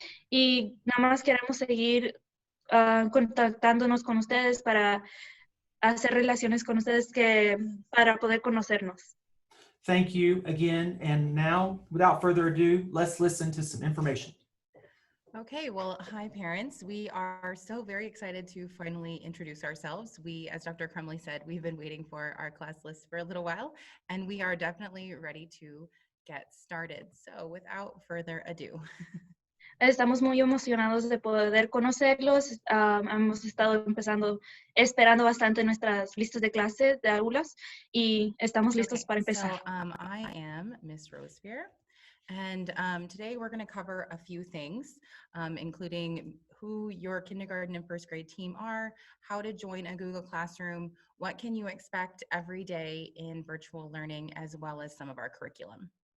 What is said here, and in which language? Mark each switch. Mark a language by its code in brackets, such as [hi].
[es] Y nada más queremos seguir contactándonos con ustedes para hacer relaciones con ustedes para poder conocernos. [en] Thank you again. And now, without further ado, let's listen to some information. Okay, well, hi parents. We are so very excited to finally introduce ourselves. We, as Dr. Crumley said, we've been waiting for our class list for a little while, and we are definitely ready to get started. So without further ado. [es] Estamos muy emocionados de poder conocerlos. Hemos estado esperando bastante nuestras listas de clases, de aulas, y estamos listos para empezar. [en] So I am Miss Rosefier. And today we're going to cover a few things, including who your kindergarten and first grade team are, how to join a Google Classroom, what can you expect every day in virtual learning, as well as some of our curriculum.